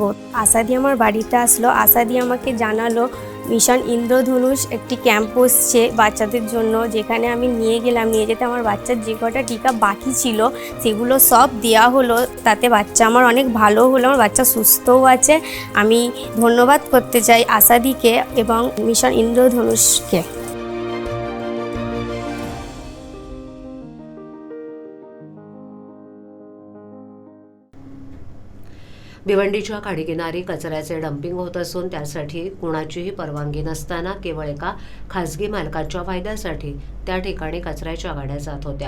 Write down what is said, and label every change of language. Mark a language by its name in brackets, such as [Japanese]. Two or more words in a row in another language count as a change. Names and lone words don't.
[Bangla] আশাদি আমার বাড়িতে আসলো, আশাদি আমাকে জানালো মিশন ইন্দ্রধনুষ একটি ক্যাম্প বসছে বাচ্চাদের জন্য, যেখানে আমি নিয়ে গেলাম। নিয়ে যেতে আমার বাচ্চার যে কটা টিকা বাকি ছিল সেগুলো সব দেওয়া হলো, তাতে বাচ্চা আমার অনেক ভালো হলো, আমার বাচ্চা সুস্থও আছে। আমি ধন্যবাদ করতে চাই আশাদিকে এবং মিশন ইন্দ্রধনুষকে। [Marathi] भिवंडीच्या खाडीकिनारी कचऱ्याचे डम्पिंग होत असून त्यासाठी कुणाचीही परवानगी नसताना केवळ एका खासगी मालकाच्या फायद्यासाठी त्या ठिकाणी कचऱ्याच्या गाड्या जात होत्या.